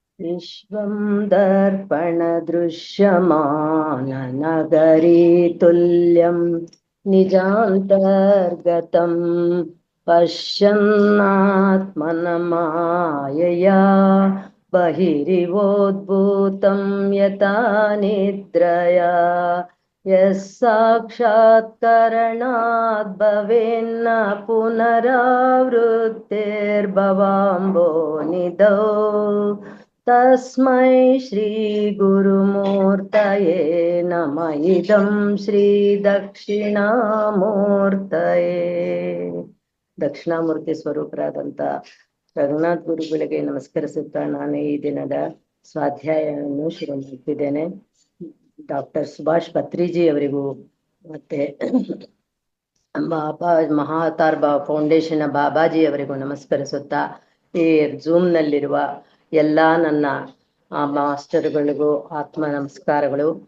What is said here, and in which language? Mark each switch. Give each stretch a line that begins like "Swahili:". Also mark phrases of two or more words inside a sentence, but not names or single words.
Sanskrit: विश्वं दर्पणदृश्यमाननगरी तुल्यं निजान्तर्गतं पश्यन्नात्मनमायया बहिरिवोद्भूतं यथा निद्रया यः साक्षात्करणाद् भवेन्न पुनरावृत्तिर्भवाम्भो निधौ तस्मै श्रीगुरुमूर्तये नमः इदं ಶ್ರೀದಕ್ಷಿಣಾಮೂರ್ತಯೇ
Kannada: ದಕ್ಷಿಣಾಮೂರ್ತಿ ಸ್ವರೂಪರಾದಂಥ ರಘುನಾಥ್ ಗುರುಗಳಿಗೆ ನಮಸ್ಕರಿಸುತ್ತಾ ನಾನು ಈ ದಿನದ ಸ್ವಾಧ್ಯಾಯವನ್ನು ಶುರು ಮಾಡುತ್ತಿದ್ದೇನೆ. ಡಾಕ್ಟರ್ ಸುಭಾಷ್ ಪತ್ರಿಜಿ ಅವರಿಗೂ ಮತ್ತೆ ಬಾಬಾ ಮಹಾತಾರ್ ಫೌಂಡೇಶನ್ ಬಾಬಾಜಿ ಅವರಿಗೂ ನಮಸ್ಕರಿಸುತ್ತಾ ಈ ಝೂಮ್ ನಲ್ಲಿರುವ ಎಲ್ಲ ನನ್ನ ಮಾಸ್ಟರ್ಗಳಿಗೂ ಆತ್ಮ ನಮಸ್ಕಾರಗಳು.